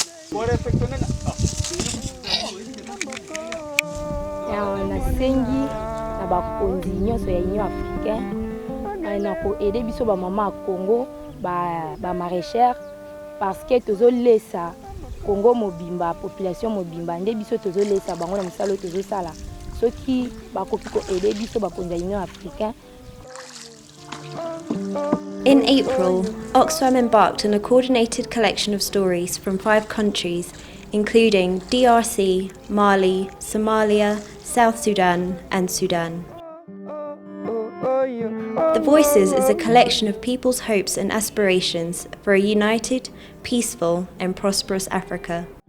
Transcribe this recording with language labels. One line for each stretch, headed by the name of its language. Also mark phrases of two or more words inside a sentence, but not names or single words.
Lingala: nasengi na bakonzi nyonso ya Union africaine na ko aider biso ba mama à Congo ba maraîchère
French: parce que
Lingala: tozolesa Congo mobimba population mobimba nde biso tozolesa bango na musalo tozosala soki bakoki ko aider biso bakonzi ya Union africaine.
English: In April, Oxfam embarked on a coordinated collection of stories from 5 countries, including DRC, Mali, Somalia, South Sudan, and Sudan. The Voices is a collection of people's hopes and aspirations for a united, peaceful, and prosperous Africa.